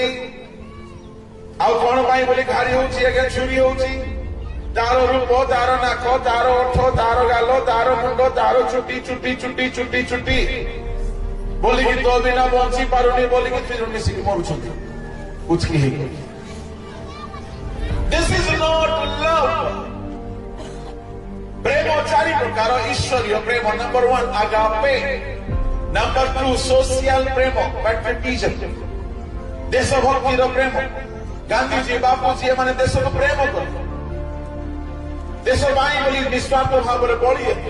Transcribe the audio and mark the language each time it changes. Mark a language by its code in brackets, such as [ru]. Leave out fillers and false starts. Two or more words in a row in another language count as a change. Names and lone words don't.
[or] ଆଉ କଣ ପାଇଁ ବୋଲି ଘାରି ହଉଛି ଆଜ୍ଞା? ଚୁରି ହଉଛି ତାର ରୂପ, ତାର ନାକ, ତାର ଓଠ, ତାର ଗାଲ, ତାର ମୁଣ୍ଡ, ତାର ଚୁଟି ଚୁଟି ଚୁଟି ଚୁଟି ଚୁଟି ବୋଲିକି ତୋ ବିନା ବଞ୍ଚି ପାରୁନି ବୋଲିକି ତିନି ମିଶିକି ମରୁଛନ୍ତି ଉଚକି ହେଇକି। [en] This is not love. [or] ପ୍ରେମ ଚାରି ପ୍ରକାର ଈଶ୍ୱରୀୟ ପ୍ରେମ। ନମ୍ବର 1 ଆଗାପେ, ନମ୍ବର 2 ସୋସିଆଲ ପ୍ରେମ, ପାଟ୍ରିଅଟିଜମ, ଦେଶଭକ୍ତିର ପ୍ରେମ। ଗାନ୍ଧୀଜୀ ବାପୁଜୀ ଏମାନେ ଦେଶକୁ ପ୍ରେମ କଲେ, ଦେଶ ପାଇଁ ବୋଲି ନିସ୍ୱାର୍ଥ ଭାବରେ ବଳିଗଲେ।